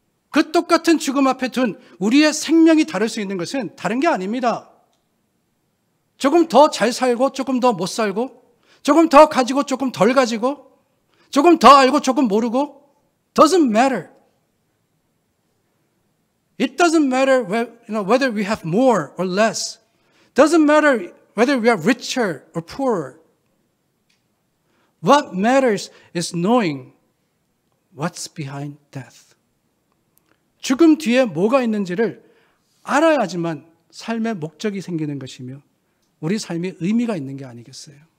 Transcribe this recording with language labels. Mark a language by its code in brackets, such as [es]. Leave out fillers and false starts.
[ko] 그 똑같은 죽음 앞에 둔 우리의 생명이 다를 수 있는 것은 다른 게 아닙니다. 조금 더 잘 살고 조금 더 못 살고, 조금 더 가지고 조금 덜 가지고, 조금 더 알고 조금 모르고, [en] doesn't matter. It doesn't matter whether we have more or less. Doesn't matter whether we are richer or poorer. What matters is knowing what's behind death. [ko] 죽음 뒤에 뭐가 있는지를 알아야지만 삶의 목적이 생기는 것이며 우리 삶이 의미가 있는 게 아니겠어요?